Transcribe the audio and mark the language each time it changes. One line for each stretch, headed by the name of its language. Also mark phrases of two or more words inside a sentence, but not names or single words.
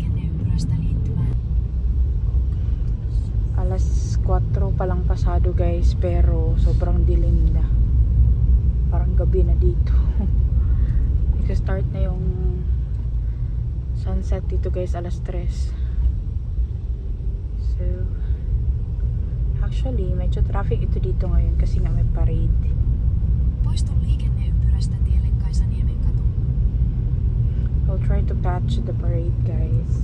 Filipino: Alas 4 pa lang pasado guys, pero sobrang dilim na, parang gabi na dito. Nag-start na yung sunset dito guys alas 3.
English: So actually
Filipino: medyo traffic ito dito ngayon kasi nga may parade.
Finnish: Poistu liikenneympyrästä tielle Kaisaniemen katu.
English: I'll try to catch the parade guys.